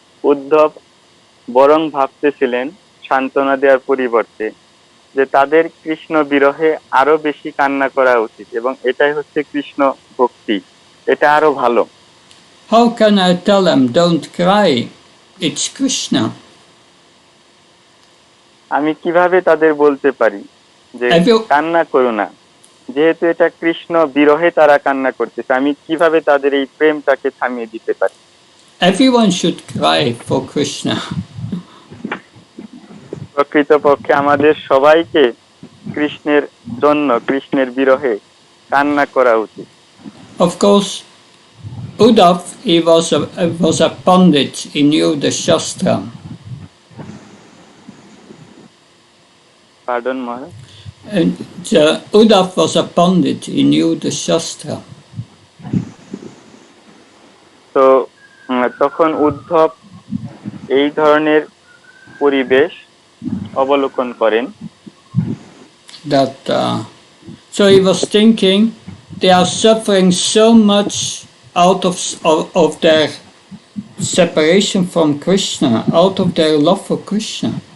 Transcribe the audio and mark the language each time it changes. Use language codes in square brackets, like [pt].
[bn] উদ্ধব বরং ভাবতেছিলেন সান্ত্বনা দেওয়ার পরিবর্তে যে তাদের কৃষ্ণ বিরহে আরো বেশি কান্না করা উচিত এবং এটাই হচ্ছে কৃষ্ণ ভক্তি, এটা আরো ভালো। [en] How can I tell them don't cry? It's Krishna. [bn] আমি কিভাবে তাদের বলতে পারি যে [en] Have you, [bn] কান্না করো না, যেহেতু এটা কৃষ্ণ বিরহে তারা কান্না করতেছে, আমি কিভাবে তাদের এই প্রেমটাকে থামিয়ে দিতে পারি? [en] everyone should cry for Krishna. [bn] প্রকৃতপক্ষে আমাদের সবাইকে কৃষ্ণের জন্য, কৃষ্ণের বিরহে কান্না করা উচিত। [en] Of course, Uddhav, he was a pandit, he knew the Shastra. Pardon Maharaj. And Uddhav was a pandit, he knew the Shastra. [bn] তো তখন উদ্ধব এই ধরনের পরিবেশ অবলোকন করেন। [en] That so he was thinking they are suffering so much out of their separation from Krishna, out of their love for Krishna.